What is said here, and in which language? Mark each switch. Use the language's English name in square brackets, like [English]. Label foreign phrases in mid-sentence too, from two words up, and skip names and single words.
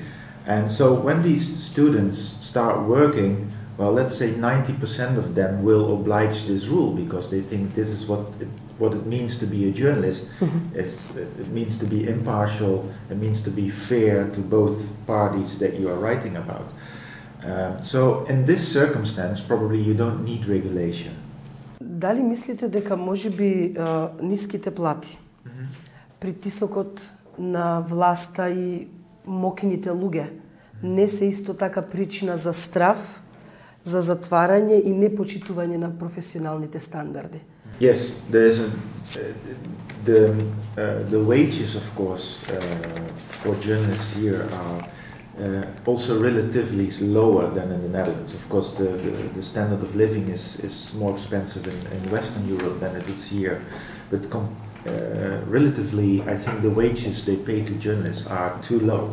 [English] And so when these students start working, well, let's say 90% of them will oblige this rule because they think this is what it means to be a journalist. It means to be impartial, it means to be fair to both parties that you are writing about. So in this circumstance, probably you don't need regulation. [Macedonian] Дали мислите дека можеби ниските плати, притисокот на власта и мокините луѓе не се исто така причина за страв, за затварање и непочитување на професионалните стандарди? [English] Yes, there is the wages, of course, for journalists here are also relatively lower than in the Netherlands. Of course, the standard of living is more expensive in Western Europe than it is here, but relatively, I think the wages they pay to journalists are too low.